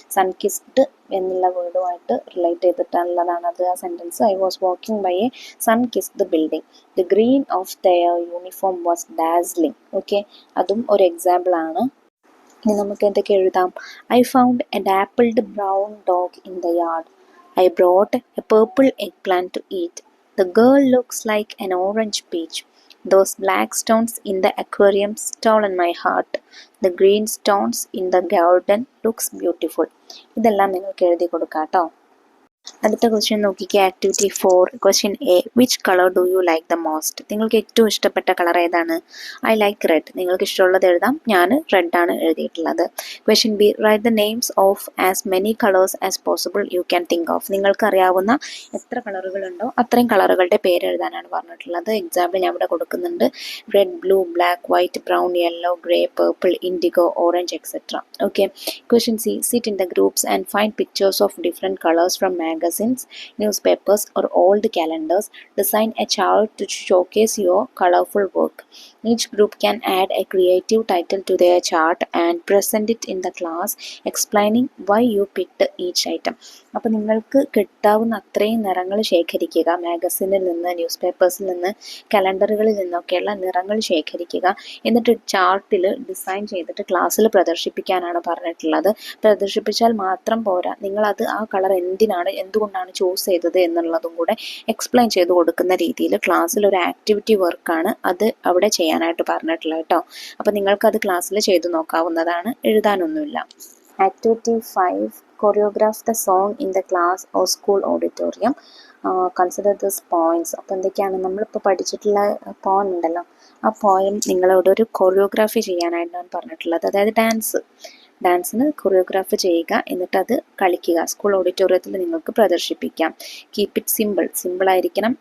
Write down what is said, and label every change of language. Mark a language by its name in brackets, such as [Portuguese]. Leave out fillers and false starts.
[Malayalam] സൺകിസ്ഡ് എന്നുള്ള വേർഡുമായിട്ട് റിലേറ്റ് ചെയ്തിട്ടുള്ളതാണ് അത് ആ sentence. [English] I was walking by a sunkissed building. The green of their uniform was dazzling. [Malayalam] Okay, അതും ഒരു എക്സാമ്പിൾ ആണ്. ഇനി നമുക്ക് എന്തൊക്കെ എഴുതാം? [English] I found a dappled brown dog in the yard. I brought a purple eggplant to eat. The girl looks like an orange peach. Those black stones in the aquarium stolen my heart. The green stones in the garden looks beautiful. [Malayalam] ഇതെല്ലാം നിങ്ങൾക്ക് എഴുതി കൊടുക്കാം കേട്ടോ. അടുത്ത question നോക്കിക്കുക. [English] Activity 4 question A. Which colour do you like the most? [Malayalam] നിങ്ങൾക്ക് ഏറ്റവും ഇഷ്ടപ്പെട്ട colour ഏതാണ്? [English] I like red. [Malayalam] നിങ്ങൾക്ക് ഇഷ്ടമുള്ളത് എഴുതാം. ഞാൻ റെഡ് ആണ് എഴുതിയിട്ടുള്ളത്. Question B. [English] Write the names of as many colours as possible you can think of. [Malayalam] നിങ്ങൾക്ക് അറിയാവുന്ന എത്ര കളറുകളുണ്ടോ അത്രയും കളറുകളുടെ പേര് എഴുതാനാണ് പറഞ്ഞിട്ടുള്ളത്. എക്സാമ്പിൾ ഞാൻ ഇവിടെ കൊടുക്കുന്നുണ്ട്. Red, blue, black, white, brown, yellow, grey, purple, IndiGo, orange etcetera. Okay. Question C. [English] Sit in the groups and find pictures of different colours from magazines, newspapers, or old calendars. Design a chart to showcase your colorful work. Each group can add a creative title to their chart and present it in the class, explaining why you picked each item. [Malayalam] അപ്പോൾ നിങ്ങൾക്ക് കിട്ടാവുന്ന അത്രയും നിറങ്ങൾ ശേഖരിക്കുക. മാഗസിനിൽ നിന്ന്, news പേപ്പേഴ്സിൽ നിന്ന്, കലണ്ടറുകളിൽ നിന്നൊക്കെയുള്ള നിറങ്ങൾ ശേഖരിക്കുക. എന്നിട്ട് ചാർട്ടിൽ ഡിസൈൻ ചെയ്തിട്ട് ക്ലാസ്സിൽ പ്രദർശിപ്പിക്കാനാണ് പറഞ്ഞിട്ടുള്ളത്. പ്രദർശിപ്പിച്ചാൽ മാത്രം പോരാ, നിങ്ങളത് ആ കളർ എന്തുകൊണ്ടാണ് ചൂസ് ചെയ്തത് എന്നുള്ളതും കൂടെ എക്സ്പ്ലെയിൻ ചെയ്ത് കൊടുക്കുന്ന രീതിയിൽ ക്ലാസ്സിൽ ഒരു ആക്ടിവിറ്റി വർക്കാണ് അത് അവിടെ ചെയ്യാനായിട്ട് പറഞ്ഞിട്ടുള്ളത് കേട്ടോ. അപ്പോൾ നിങ്ങൾക്കത് ക്ലാസ്സിൽ ചെയ്ത് നോക്കാവുന്നതാണ്, എഴുതാനൊന്നുമില്ല. Activity 5. [English] choreograph the song in the class or school auditorium. Consider this points. [Malayalam] അപ്പോൾ എന്തൊക്കെയാണ് നമ്മളിപ്പോൾ പഠിച്ചിട്ടുള്ള പോയം ഉണ്ടല്ലോ, ആ പോയം നിങ്ങളോട് ഒരു കൊറിയോഗ്രാഫി ചെയ്യാനായിട്ടാണ് പറഞ്ഞിട്ടുള്ളത്. അതായത് ഡാൻസിന് കൊറിയോഗ്രാഫ് ചെയ്യുക, എന്നിട്ട് അത് കളിക്കുക. സ്കൂൾ ഓഡിറ്റോറിയത്തിൽ നിങ്ങൾക്ക് പ്രദർശിപ്പിക്കാം. [English] keep it simple [Malayalam] ആയിരിക്കണം.